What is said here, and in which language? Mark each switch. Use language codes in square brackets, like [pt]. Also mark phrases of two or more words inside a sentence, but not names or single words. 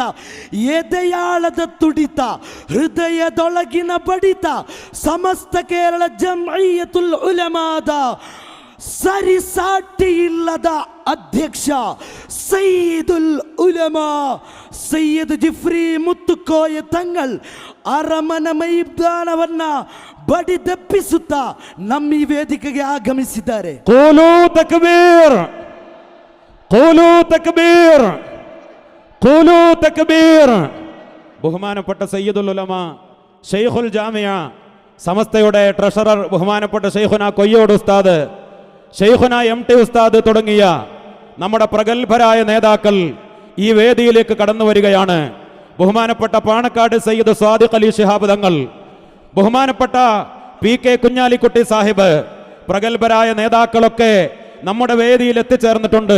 [kn] ಎದೆಯಾಳದ ತುಡಿತ, ಹೃದಯದೊಳಗಿನ ಬಡಿತ, ಸಮಸ್ತ ಕೇರಳ ಜಮ್ಇಯ್ಯತುಲ್ ಉಲಮಾದ ಸರಿಸಾಟಿ ಇಲ್ಲದ ಅಧ್ಯಕ್ಷ ಸಯ್ಯಿದುಲ್ ಉಲಮಾ ಸಯ್ಯದ್ ಜಿಫ್ರಿ ಮುತ್ತುಕೋಯ ತಂಗಳ್ ಅರಮನ ಮೈದಾನವನ್ನ ಬಡಿದೆಪ್ಪಿಸುತ್ತಾ ನಮ್ಮ ಈ ವೇದಿಕೆಗೆ ಆಗಮಿಸಿದ್ದಾರೆ. [ar] قولوا تكبير، قولوا تكبير، قولوا تكبير. [ml] ബഹുമാനപ്പെട്ട സയ്യിദുൽ ഉലമ ഷെയ്ഖുൽ ജാമിയ സമസ്തയുടെ ട്രഷറർ ബഹുമാനപ്പെട്ട ഷെയ്ഖുന കൊയ്യോട് ഉസ്താദ്, ഷെയ്ഖുന MT ഉസ്താദ് തുടങ്ങിയ നമ്മുടെ പ്രഗത്ഭരായ നേതാക്കൾ ഈ വേദിയിലേക്ക് കടന്നു വരികയാണ്. ബഹുമാനപ്പെട്ട പാണക്കാട് സയ്യിദ് സ്വാദിഖ് അലി ശിഹാബ് തങ്ങൾ, ബഹുമാനപ്പെട്ട PK കുഞ്ഞാലിക്കുട്ടി സാഹിബ്, പ്രഗത്ഭരായ നേതാക്കളൊക്കെ നമ്മുടെ വേദിയിൽ എത്തിച്ചേർന്നിട്ടുണ്ട്.